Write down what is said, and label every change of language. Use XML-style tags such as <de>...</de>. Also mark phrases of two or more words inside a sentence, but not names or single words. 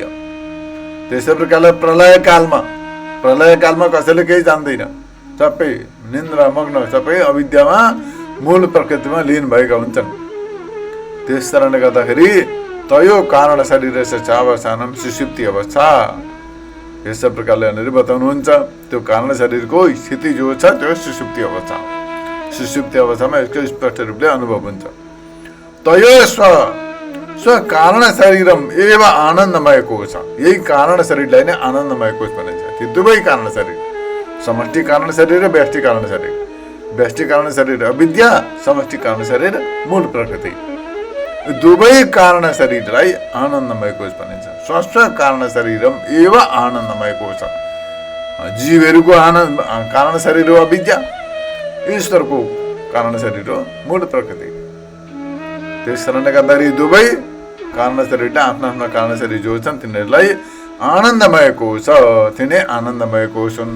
<ne>त्यसै प्रकारले प्रलयकालमा कसैले केही जान्दैन, सबै निन्द्रा मग्न, सबै अविद्यामा मूल प्रकृतिमा लीन भएका हुन्छन्। त्यस कारणले गर्दाखेरि</ne> <sa>तयो कारण शरीर अवसानम सुषुप्ति अवस्था,</sa> <ne>यस प्रकारले यहाँनिर बताउनुहुन्छ। त्यो कारण शरीरको स्थिति जो छ त्यो सुषुप्ति अवस्था हो। सुषुप्ति अवस्थामा यसको स्पष्ट रूपले अनुभव हुन्छ।</ne> <sa>तयो स्व कारण शरीरम एव आनन्दमय कोश,</sa> <ne>यही कारण शरीरलाई नै आनन्दमय कोश भनिन्छ। ती दुवै कारण शरीर, समष्टि कारण शरीर र व्यष्टि कारण शरीर, व्यष्टि कारण शरीर अविद्या, समष्टि कारण शरीर मूल प्रकृति, दुवै कारण शरीरलाई आनन्दमय कोश भनिन्छ।</ne> <sa>स्व कारण शरीरम एव आनन्दमय कोश,</sa> <ne>जीवहरूको कारण शरीर हो अविद्या, ईश्वरको कारण शरीर हो मूल प्रकृति। त्यस कारणले गर्दाखेरि दुवै कारण शरीरले आफ्ना आफ्ना कारण शरीर जो छन् तिनीहरूलाई आनन्दमय कोश, तिनै आनन्दमय कोश हुन्।</ne>